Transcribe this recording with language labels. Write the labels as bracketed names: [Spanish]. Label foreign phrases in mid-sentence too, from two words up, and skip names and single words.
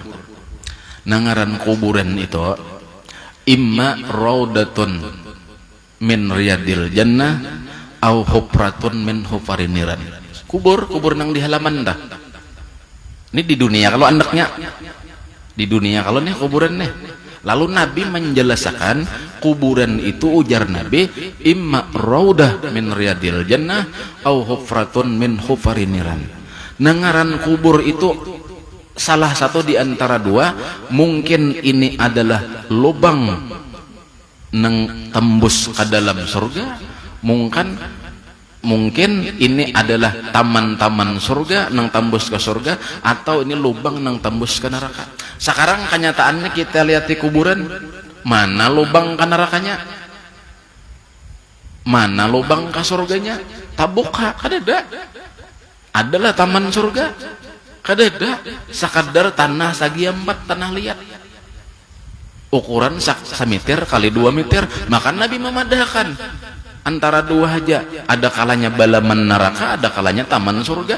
[Banjar] Nangaran kuburan itu [Arabic] إما روضة من رياض الجنة أو حفرة من حفر النيران. [Banjar] Kubur nang di halaman dah. Ini di dunia kalau anaknya di dunia kalau nih kuburan nih. Lalu Nabi menjelaskan kuburan itu ujar Nabi [Arabic] إما روضة من رياض الجنة أو حفرة من حفر النيران. [Banjar] Nangaran kubur itu salah satu di antara dua, mungkin ini adalah lubang nang tembus ke dalam surga, mungkin ini adalah taman-taman surga nang tembus ke surga, atau ini lubang nang tembus ke neraka. Sekarang kenyataannya kita lihat di kuburan, mana lubang ke nerakanya, mana lubang ke surganya, tabuka kadeda. Adalah taman surga kadeda, sekadar tanah sagi 4 tanah liat, ukuran semeter kali 2 meter. Maka Nabi memadahkan antara dua aja, ada kalanya balaman neraka, ada kalanya taman surga.